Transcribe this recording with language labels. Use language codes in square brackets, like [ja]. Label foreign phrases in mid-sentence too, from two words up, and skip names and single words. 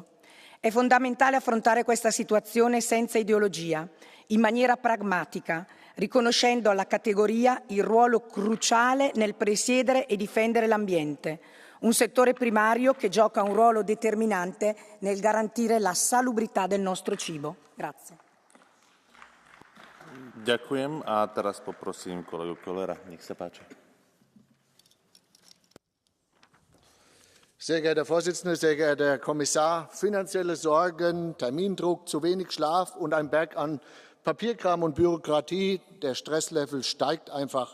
[it] È fondamentale affrontare questa situazione senza ideologia, in maniera pragmatica, riconoscendo alla categoria il ruolo cruciale nel presiedere e difendere l'ambiente, un settore primario che gioca un ruolo determinante nel garantire la salubrità del nostro cibo. Grazie. [sk] Ďakujem a teraz poprosím kolegu Kollera. Nech sa páči. [de] Sehr geehrter Herr Vorsitzender, sehr geehrter Herr Kommissar, finanzielle Sorgen, Termindruck, zu wenig Schlaf und ein Berg an Papierkram und Bürokratie, der Stresslevel steigt einfach.